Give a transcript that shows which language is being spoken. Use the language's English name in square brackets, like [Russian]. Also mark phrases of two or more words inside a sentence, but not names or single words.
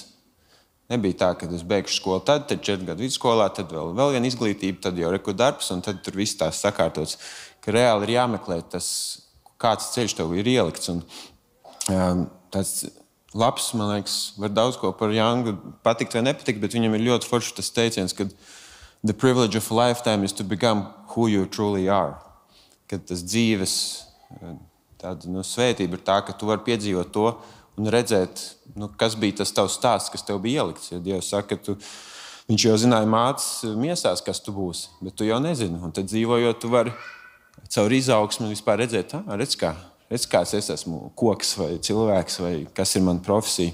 [Latvian] Nebija tā, kad es beigšu skolu, tad 4 gadu vidusskolā, tad vēl viena izglītība, tad jau reku darbs, un tad tur viss tās sakārtots, ka reāli ir jāmeklē tas, kāds ceļš tev ir ielikts. Un tāds labs, man liekas, var daudz ko par Jangu patikt vai nepatikt, bet viņam ir ļoti foršs tas teiciens, kad [English] the privilege of a lifetime is to become who you truly are. [Latvian] Kad tas dzīves tāda, svētība ir tā, ka tu vari piedzīvot to un redzēt, kas bija tas tavs stāsts, kas tev bija ielikts. Ja Dievs saka, ka viņš jau zināja mātes miesās, kas tu būsi, bet tu jau nezini. Un tad dzīvojot, tu vari caur izaugsmi vispār redzēt, redz kāds es esmu, koks vai cilvēks, vai kas ir mana profesija.